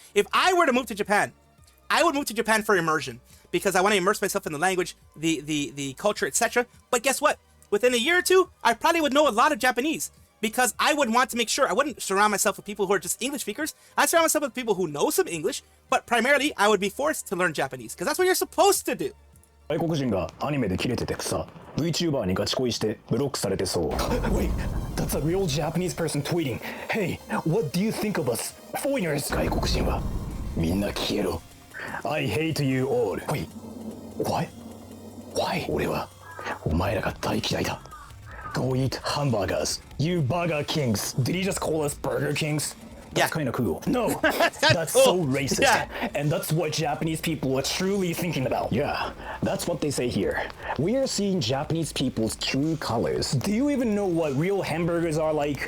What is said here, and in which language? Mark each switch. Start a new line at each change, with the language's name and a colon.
English: If I were to move to Japan, I would move to Japan for immersion because I want to immerse myself in the language, the culture, etc. But guess what? Within a year or two, I probably would know a lot of Japanese because I would want to make sure I wouldn't surround myself with people who are just English speakers. I'd surround myself with people who know some English, but primarily I would be forced to learn Japanese because that's what you're supposed to do.
Japanese: 外国人がアニメでキレててさ、VTuber にガチ恋してブロックされてそう。
English: Wait, that's a real Japanese person tweeting. Hey, what do you think of us, foreigners?
Japanese: 外国人はみんな消えろ。
English: I hate you all. Wait, what? Why?
Japanese: 俺はお前らが大嫌いだ。
English: Go eat hamburgers. You burger kings. Did he just call us burger kings? That's kind of cool. No, that's cool. So racist. Yeah. And that's what Japanese people are truly thinking about. Yeah, that's what they say here. We are seeing Japanese people's true colors. Do you even know what real hamburgers are like?